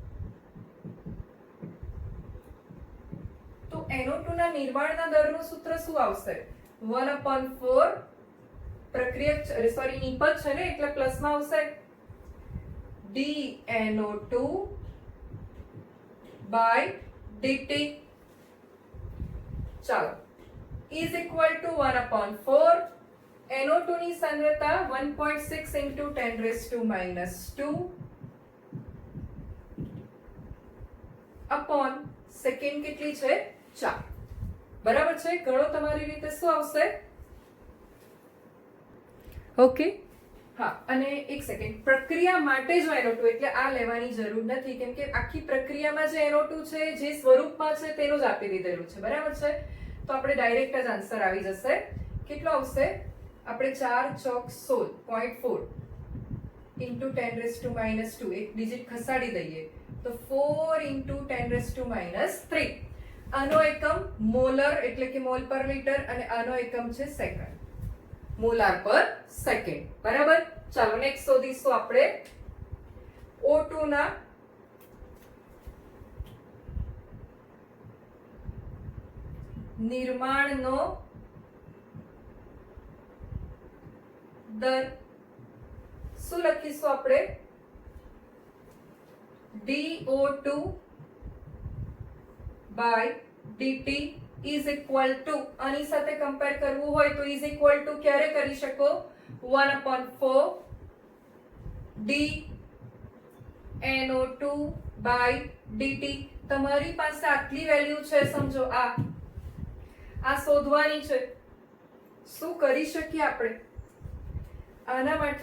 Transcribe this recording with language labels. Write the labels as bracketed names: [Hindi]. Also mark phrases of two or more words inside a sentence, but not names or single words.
[Gujarati] તો NO2 ના નિર્માણના દરનું સૂત્ર શું આવશે? 1/4 પ્રક્રિયક સોરી નિપજ છે ને એટલે પ્લસમાં આવશે [English] dNO2 by dt. [Gujarati] ચાલો, [English] is equal to 1/4 [Gujarati] NO2 ની સાંદ્રતા [English] 1.6 into 10 raised to minus 2 upon [Gujarati] સેકન્ડ કેટલી છે? [English] 4. [Gujarati] બરાબર છે? ગણો તમારી રીતે શું આવશે? ઓકે, હા. અને એક સેકન્ડ, પ્રક્રિયા માટે જો NO2 એટલે આ લેવાની જરૂર નથી, કેમ કે આખી પ્રક્રિયામાં જે NO2 છે જે સ્વરૂપમાં છે તેનું જ આપી દીધેલું છે. બરાબર છે? તો આપણે ડાયરેક્ટ જ આન્સર આવી જશે. કેટલો આવશે? આપણે 4 ચોક 16.4 [English] into 10 raised to minus 2 [Gujarati] એક ડિજિટ ખસાડી દઈએ તો 4 [English] into 10 raised to minus 3. [Gujarati] આનો એકમ મોલર એટલે કે મોલ પર લિટર અને આનો એકમ છે સેકન્ડ, મોલાર પર સેકન્ડ. બરાબર? ચાલો નેક્સ્ટ શોધીશું આપણે O2 ના નિર્માણનો દર. શું લખીશું આપણે? [English] DO2 by dt is equal to, [Gujarati] આની સાથે કમ્પેર કરવું હોય તો [English] is equal to [Gujarati] ક્યારે કરી શકો? [English] 1/4 dNO2 by dt. [Gujarati] તમારી પાસે આટલી વેલ્યુ છે, સમજો આ શોધવાની છે. શું કરી શકીએ આપણે આના માટે?